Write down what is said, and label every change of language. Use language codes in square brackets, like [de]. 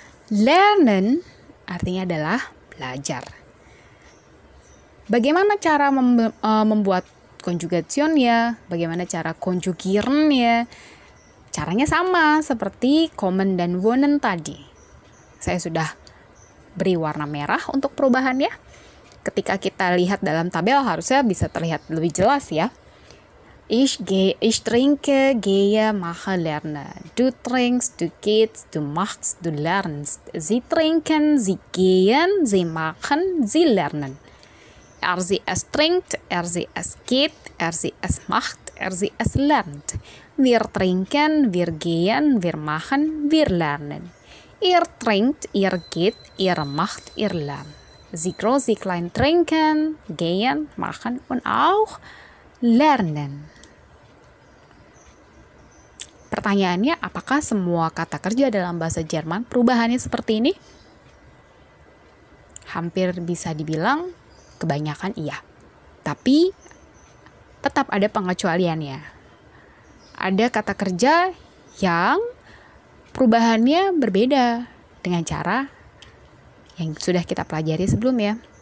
[id] Lernen artinya adalah belajar. Bagaimana cara membuat konjugationnya, bagaimana cara konjugirannya? Caranya sama seperti kommen dan wohnen tadi. Saya sudah beri warna merah untuk perubahannya. Ketika kita lihat dalam tabel harusnya bisa terlihat lebih jelas ya. [de] Ich trinke, gehe, mache, lerne. Du trinkst, du gehst, du machst, du lernst. Sie trinken, sie gehen, sie machen, sie lernen. Sie, es trinkt, sie, es geht, sie, es macht, sie, es lernt. Wir trinken, wir gehen, wir machen, wir lernen. Ihr trinkt, ihr geht, ihr macht, ihr lernt. Sie groß, sie klein trinken, gehen, machen und auch lernen. [id] Pertanyaannya, apakah semua kata kerja dalam bahasa Jerman perubahannya seperti ini? Hampir bisa dibilang kebanyakan iya. Tapi tetap ada pengecualiannya. Ada kata kerja yang perubahannya berbeda dengan cara yang sudah kita pelajari sebelumnya.